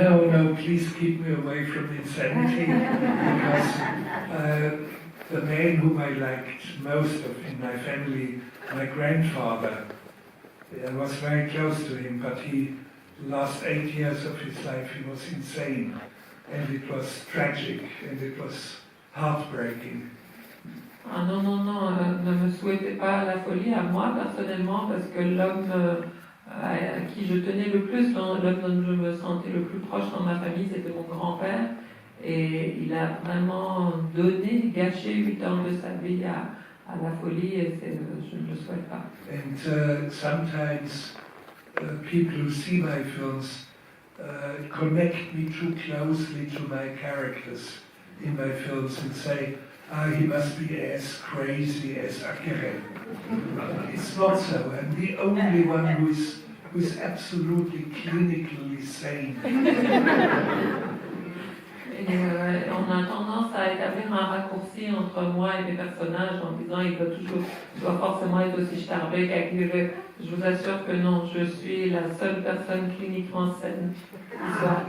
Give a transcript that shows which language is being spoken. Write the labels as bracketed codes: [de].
[en] No, please keep me away from insanity, because the man whom I liked most in my family, my grandfather, I was very close to him, but the last 8 years of his life he was insane, and it was tragic, and it was heartbreaking. [fr] Ah non, ne me souhaitez pas la folie à moi personnellement, parce que l'homme à qui je tenais le plus, l'homme dont je me sentais le plus proche dans ma famille, c'était mon grand-père, et il a vraiment gâché 8 ans de sa vie à la folie, et je ne le souhaite pas. [en] And sometimes people who see my films connect me too closely to my characters in my films and say, he must be as crazy as Aguirre. It's not so. I'm the only one who is absolutely clinically sane. [fr] Et on a tendance à établir un raccourci entre moi et mes personnages en disant il doit forcément être aussi starbé qu'Aguirre. Je vous assure que non, je suis la seule personne cliniquement saine qui soit.